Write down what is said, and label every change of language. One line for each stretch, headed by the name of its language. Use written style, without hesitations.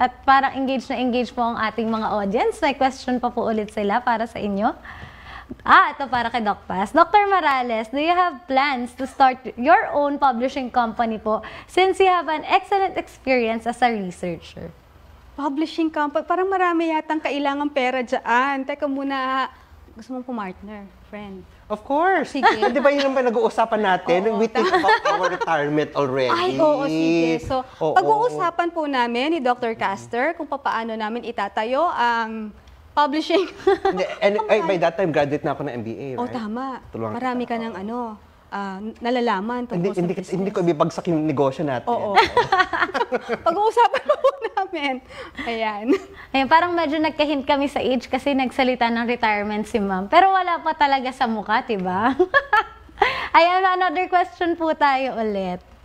Filipino: At parang engage po ang ating mga audience. May question pa po ulit sila para sa inyo. Ito para kay Doc Paz. Dr.
English: Morales, do you have plans to start your own publishing company po since you have an excellent experience as a researcher?
Filipino: Publishing company, parang marami yatang kailangan pera dyan. Teka muna, gusto mong pumartner, friend?
English: Of course.
Filipino: Sige. Di ba yun ang pinag-uusapan natin?
English: We think about our retirement already.
Filipino: Ay, oo, sige. So, pag-uusapan po namin ni Dr. Castor kung paano namin itatayo ang publishing.
English: And by that time, graduate
Filipino: na ako ng
English: MBA, right?
Filipino: Tama. Tulungan Marami ka ng nalalaman tungkol sa business. Hindi ko ibibagsak yung negosyo natin. Oo. Pag-uusapan po namin. Ayan. Ayun, parang medyo nagka-hint kami sa age kasi nagsalita ng retirement si ma'am. Pero wala pa talaga sa mukha, diba? Ayan, another question po tayo ulit.